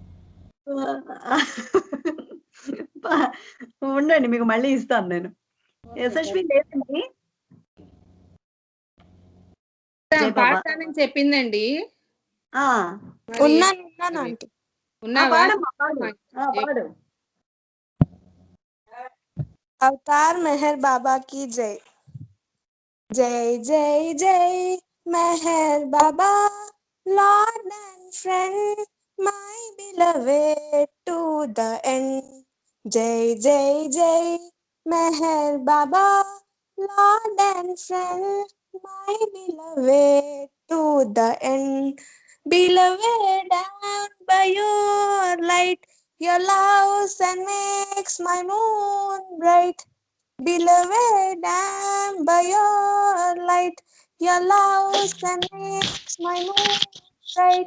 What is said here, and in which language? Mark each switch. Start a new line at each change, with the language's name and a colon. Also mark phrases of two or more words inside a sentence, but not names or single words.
Telugu: ఉండండి, మీకు మళ్ళీ ఇస్తాను నేను. యశస్వి లేదండి, పాడతానని చెప్పిందండి. పాడు.
Hindi: अवतार मेहर बाबा की जय. जय जय जय मेहर बाबा,
English: Lord and friend, my beloved to the end.
Hindi: जय जय जय मेहर बाबा,
English: Lord and friend, my beloved to the end. Beloved and by your light, your love sun makes my moon bright. Beloved and by your light, your love sun makes my moon bright.